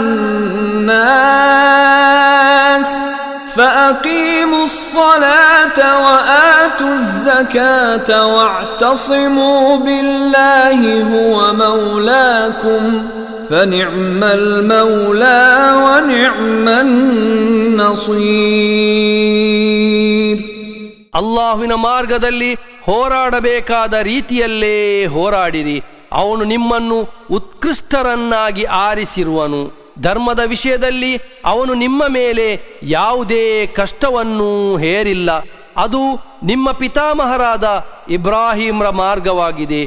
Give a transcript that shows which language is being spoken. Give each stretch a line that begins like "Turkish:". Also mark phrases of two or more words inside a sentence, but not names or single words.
Arabic: الناس فأقيموا الصلاة وآتوا الزكاة واعتصموا بالله هو مولاكم فنعم المولى ونعم النصير.
Kannada: ಅಲ್ಲಾಹುವಿನ ಮಾರ್ಗದಲ್ಲಿ ಹೋರಾಡಬೇಕಾದ ರೀತಿಯಲ್ಲೇ ಹೋರಾಡಿರಿ. ಅವನು ನಿಮ್ಮನ್ನು ಉತ್ಕೃಷ್ಟರನ್ನಾಗಿ ಆರಿಸಿರುವನು. ಧರ್ಮದ ವಿಷಯದಲ್ಲಿ ಅವನು ನಿಮ್ಮ ಮೇಲೆ ಯಾವುದೇ ಕಷ್ಟವನ್ನು ಹೇರಿಲ್ಲ. ಅದು ನಿಮ್ಮ ಪಿತಾಮಹರಾದ ಇಬ್ರಾಹಿಂರ ಮಾರ್ಗವಾಗಿದೆ.